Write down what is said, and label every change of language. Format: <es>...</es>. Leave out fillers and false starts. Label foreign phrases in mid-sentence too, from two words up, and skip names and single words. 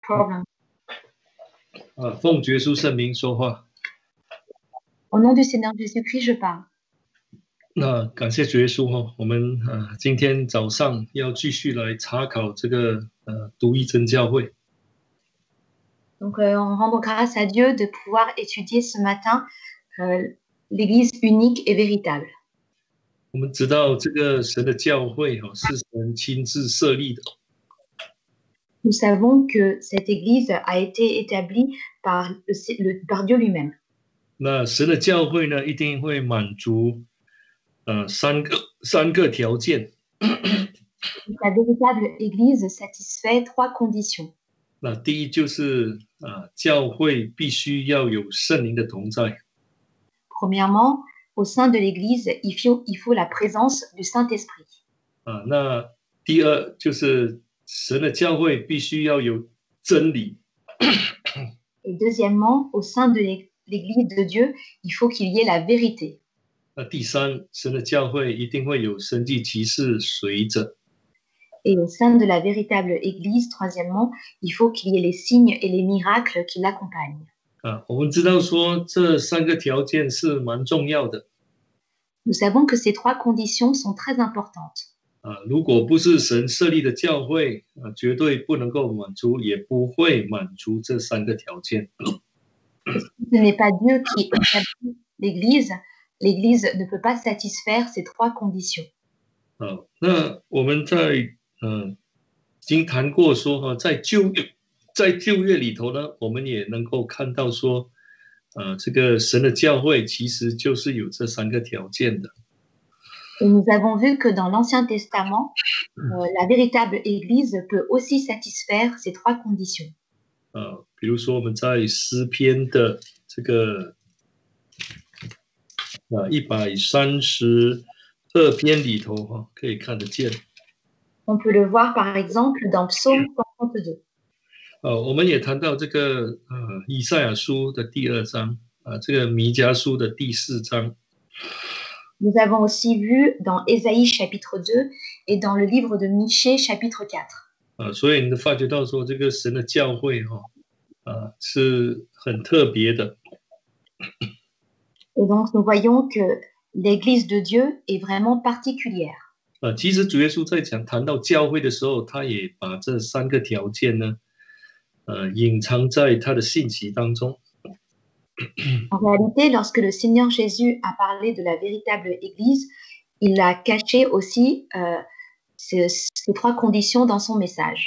<en>problem.</en> <zh>奉主耶稣圣名说话。</zh> <fr>Au nom du Seigneur Jésus-Christ, je parle.</fr> <zh>那感谢主耶稣我们今天早上要继续来查考这个独一真教会。</zh> <fr>Donc, on rend grâce à Dieu de pouvoir étudier ce matin l'Église unique et véritable.</fr> <zh>我们知道这个神的教会是神亲自设立的。</zh> <fr>Nous savons que cette Église a été établie par Dieu lui-même.</fr> <zh>那神的教会呢，一定会满足三个条件。</zh> <fr>La véritable Église satisfait 3 conditions.</fr> <zh>那第一就是教会必须要有圣灵的同在。</zh> <fr>Premièrement, au sein de l'Église, il faut la présence du Saint-Esprit.</fr> <zh>那第二就是神的教会必须要有真理。</zh> <fr>Et deuxièmement, au sein de l'Église de Dieu, il faut qu'il y ait la vérité.</fr> <zh>那第三，神的教会一定会有神迹奇事随着。</zh> <fr>Et au sein de la véritable Église, troisièmement, il faut qu'il y ait les signes et les miracles qui l'accompagnent.</fr> <zh>我们知道说这三个条件是蛮重要的。</zh> <fr>Nous savons que ces 3 conditions sont très importantes.</fr> <zh>如果不是神设立的教会，绝对不能够满足，也不会满足这三个条件。</zh> <fr>Ce n'est pas Dieu qui établit l'Église. L'Église ne peut pas satisfaire ces 3 conditions.</fr> <zh>那我们已经谈过说在旧约里头呢，我们也能够看到说，这个神的教会其实就是有这三个条件的。</zh> <fr>Et nous avons vu que dans l'Ancien Testament, la véritable Église peut aussi satisfaire ces 3 conditions.</fr> <zh>比如说我们在诗篇的这个132篇里头可以看得见。</zh> <fr>On peut le voir par exemple dans Psaume 62.</fr> <zh>我们也谈到这个以赛亚书的第2章这个弥迦书的第4章。</zh> <fr>Nous avons aussi vu dans Ésaïe chapitre 2 et dans le livre de Michée chapitre 4.</fr> <zh>所以你发觉到说这个神的教会是很特别的。</zh> <fr>Et donc nous voyons que l'Église de Dieu est vraiment particulière.</fr> <zh>其实主耶稣在谈到教会的时候，他也把这三个条件呢隐藏在他的信息当中。</zh> <fr>En réalité, lorsque le Seigneur Jésus a parlé de la véritable Église, il a caché aussi ces 3 conditions dans son message.</fr>